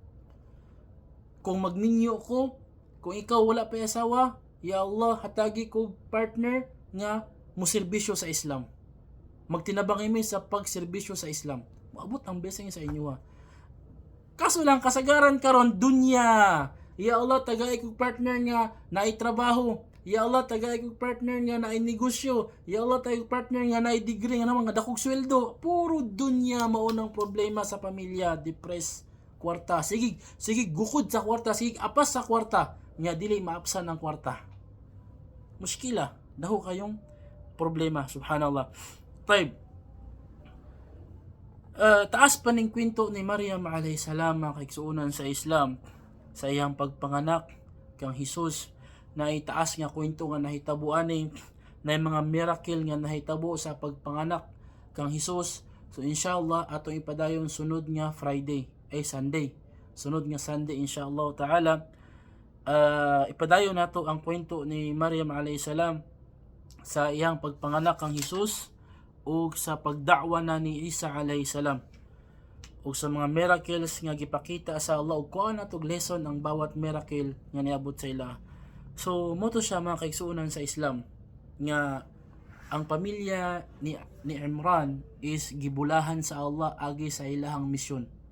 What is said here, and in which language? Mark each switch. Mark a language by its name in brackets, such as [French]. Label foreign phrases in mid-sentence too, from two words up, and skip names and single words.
[Cebuano] Kung magninyo ko, kung ikaw wala pa asawa, ya Allah, hatagi ko partner nga moserbisyo sa Islam. Magtinabang imi sa pagserbisyo sa Islam. Maabot ang blessing sa inyo. Kaso lang kasagaran karon dunya. Ya Allah, tagay kog partner nga naay trabaho. Ya Allah, tagay kog partner nga naay negosyo. Ya Allah, tagay kog partner nga naay degree nga naman nga dakog sweldo. Puro dunya mao nang problema sa pamilya, depressed, kwarta. Sige gukod sa kwarta, sige apas sa kwarta. Nga dili maapsan ang kwarta. Muskila, daho kayong problema, subhanallah. Taib. Taas pa ning kwento ni Maryam [Arabic] عليه السلام [Cebuano] mga kaigsuonan sa Islam sa iyang pagpanganak kang Hesus, na itaas nga kwento nga nahitabo ani na mga miracle nga nahitabo sa pagpanganak kang Hesus. So inshallah atong ipadayon sunod nga Sunday. Sunod nga Sunday [Arabic] إن شاء الله تعالى. [Cebuano] Ipadayon nato ang kwento ni Maryam [Arabic] عليه السلام [Cebuano] sa iyang pagpanganak kang Hesus ug sa pagdakwa na ni Isa [Arabic] عليه السلام [Cebuano] ug sa mga miracles nga gipakita sa Allah ug kuan natog lesson ang bawat miracle nga niabot sa ila. So mo to siya mga kaigsuonan sa Islam nga ang pamilya ni Imran is gibulahan sa Allah agi sa ilahang misyon.